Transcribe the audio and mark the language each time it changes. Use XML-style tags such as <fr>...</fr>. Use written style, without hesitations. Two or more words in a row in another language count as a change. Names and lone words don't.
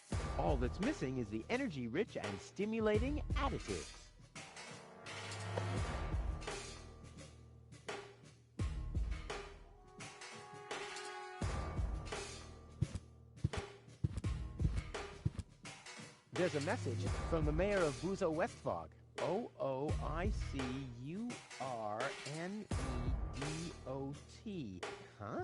<en>All that's missing is the energy-rich and stimulating additives. There's a message from the mayor of Buzo Westfog. O-O-I-C-U-R-N-E-D-O-T. Huh?</en>